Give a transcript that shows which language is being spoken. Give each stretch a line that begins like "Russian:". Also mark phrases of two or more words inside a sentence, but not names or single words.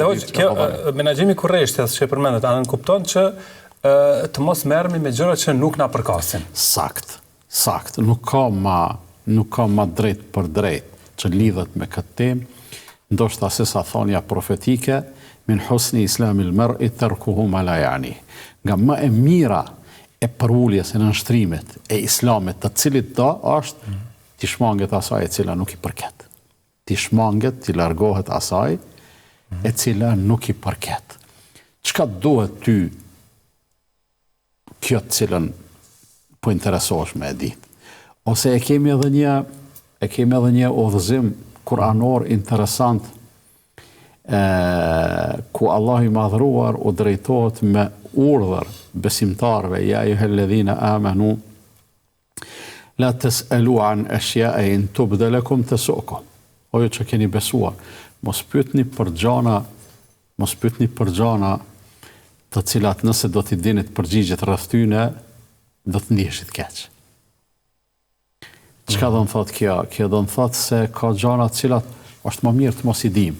Albanian: Kjo menaxhimi i kurreshtjes që përmendet, anë kupton që të mos merremi me gjëra që nuk na përkasin. Sakt. Nuk ka ma drejt për drejt që lidhet me këtë temë, ndoshta se sa thonja profetike,
Arabic: من حسن إسلام المرء تركه ما لا يعنيه.
Albanian: Nga më e mira e përulljes e nënshtrimit e islamit të cilit do është t'i shmanget asaj e cila nuk i përket. T'i shmanget, t'i largohet asaj e cila nuk i përket. Çka duhet ty kjo të cilën po interesohesh me e ditë? Ose e kemi edhe një udhëzim kuranor interesant ku Allah i madhruar u drejtohet me urdhër besimtarve,
Arabic: يا أيها الذين آمنوا لا تسألوا عن أشياء تبد لكم تسؤكم.
Albanian: O ju që keni besuar, mos pyetni për gjana të cilat nëse do t'i dinit përgjigjet rreth tyne, do të ndiheshit keq. Çka do të thotë kjo? Kjo do të thotë se ka gjana të cilat është më mirë të mos i dim.